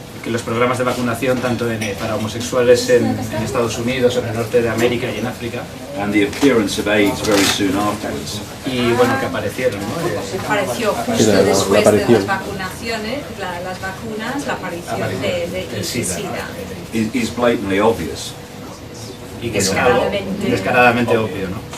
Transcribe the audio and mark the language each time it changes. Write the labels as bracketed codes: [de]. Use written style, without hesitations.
[es] Que los programas de vacunación tanto para homosexuales en Estados Unidos, en el norte de América y en África. [en] And the appearance of AIDS very soon afterwards. [es] Y bueno, que aparecieron, ¿no? Apareció justo después de las vacunaciones, las vacunas, la aparición del SIDA. [en] Is blatantly obvious. [es] Y que es algo descaradamente obvio, ¿no?